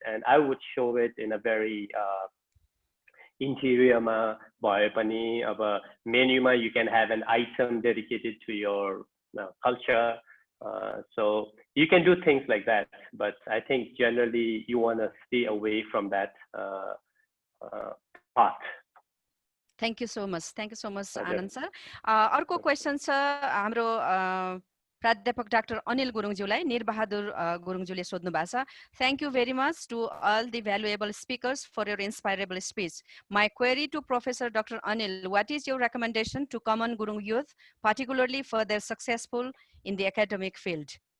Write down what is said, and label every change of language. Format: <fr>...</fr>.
<en>And I would show it in a very interior</en> <ne>ma bhaye pani aba menu ma</ne> <en>you can have an item dedicated to your culture, so you can do things like that, but I think generally you want to stay away from that part. Thank you so much. Thank you so much, Anand sir.</en> <ne>अर्को question छ हाम्रो प्राध्यापक doctor Anil गुरुङज्यूलाई निरबहादुर गुरुङज्यूले सोध्नु भएको छ।</ne> <en>Thank you very much to all the valuable speakers for your inspirable speech. My query to Professor Dr. Anil, what is your recommendation to common Gurung youth, particularly for their successful in the academic field?</en>